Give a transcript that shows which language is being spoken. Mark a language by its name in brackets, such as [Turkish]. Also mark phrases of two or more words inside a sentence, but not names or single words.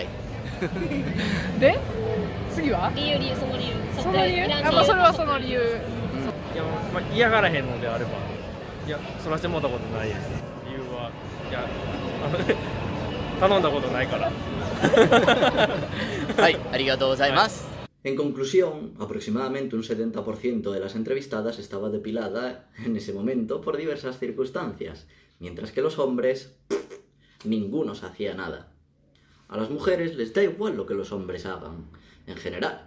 [Japanese] で次は？理由その理由。その理由？それはその理由。いや、嫌がらへんのであれば、いや、そらしてもらったことないです。理由は、いや、頼んだことないから。はい、ありがとうございます。 [Spanish] En conclusión, aproximadamente un 70% de las entrevistadas estaba depilada en ese momento por diversas circunstancias, mientras que los hombres, ninguno se hacía nada. A las mujeres les da igual lo que los hombres hagan, en general.